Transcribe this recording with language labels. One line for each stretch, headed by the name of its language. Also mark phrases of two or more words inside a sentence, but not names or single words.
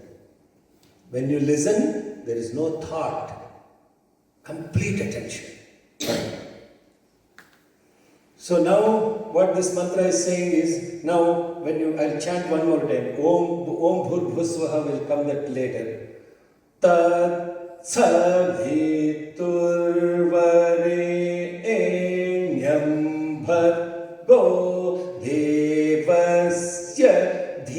English: When you listen, there is no thought. Complete attention. So now, what this mantra is saying is, now I'll chant one more time.
Sanskrit: Om Bhur Bhusvaha
English: will come that later.
Sanskrit: Tat sa vi tur vare e nyam bhar go devasya